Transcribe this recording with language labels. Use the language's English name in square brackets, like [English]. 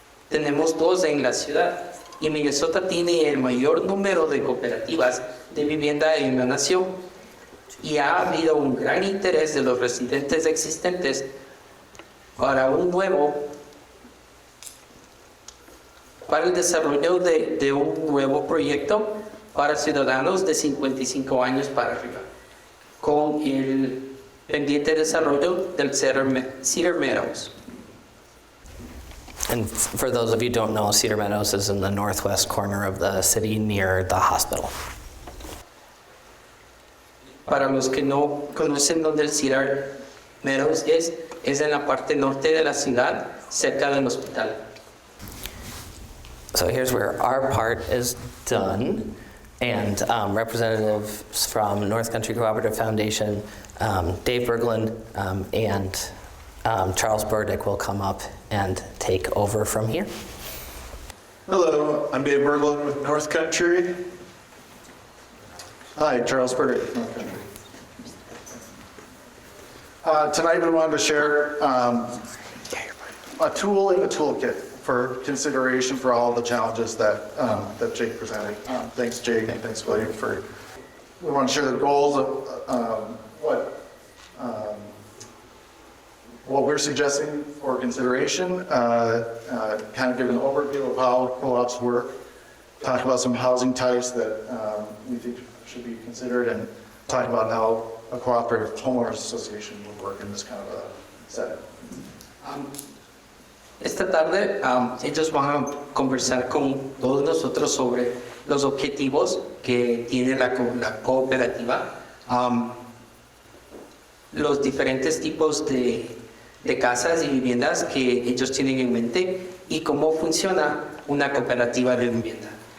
[Spanish] Tenemos 2 en la ciudad y Minnesota tiene el mayor número de cooperativas de vivienda en la nación y ha habido un gran interés de los residentes existentes para el desarrollo de un nuevo proyecto para ciudadanos de 55 años para arriba, con el pendiente desarrollo del Cedar Meadows. [English] And for those of you who don't know, Cedar Meadows is in the northwest corner of the city near the hospital. [Spanish] Para los que no conocen dónde el Cedar Meadows es en la parte norte de la ciudad, cerca del hospital. [English] So here's where our part is done. And representatives from North Country Cooperative Foundation, Dave Berglund, and Charles Burdick will come up and take over from here. Hello, I'm Dave Berglund with North Country. Hi, Charles Burdick, North Country. Tonight we wanted to share a tool in the toolkit for consideration for all the challenges that Jake presented. Thanks, Jake, and thanks, William, we want to share the goals of what we're suggesting for consideration, kind of give an overview of how co-ops work, talk about some housing types that we think should be considered, and talk about how a cooperative homeowners association would work in this kind of a setting. [Spanish] Esta tarde ellos van a conversar con todos nosotros sobre los objetivos que tiene la cooperativa, los diferentes tipos de casas y viviendas que ellos tienen en mente y cómo funciona una cooperativa de vivienda.